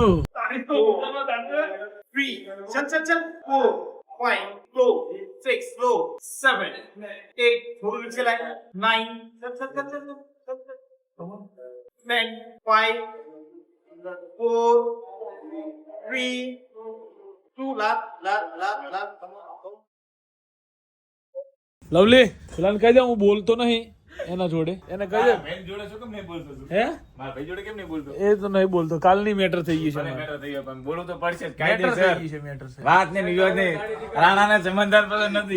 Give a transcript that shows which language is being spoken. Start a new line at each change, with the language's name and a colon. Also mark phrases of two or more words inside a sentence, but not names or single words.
Hindi: 3 चल चल चल 4 5 slow 6 slow 7 8 थोड़ा नीचे लाए 9 चल चल चल चल 10 5 4 3 2 ला
Gujarati: લવલી પેલા કહી દે હું બોલતો નહીં એના જોડે. એને કહી દે ભાઈ જોડે છો કેમ નહીં બોલતો તું? હે મારા ભાઈ જોડે કેમ નહીં બોલતો? એ તો નહીં બોલતો. કાલની મેટર થઈ ગઈ છે. મેટર થઈ ગયો પણ બોલવું તો પડશે જ. મેટર થઈ કાયદેસર ગઈ છે. મેટર છે. વાત ને વિવાદ ને રાણાને જમનદાર પસંદ નથી.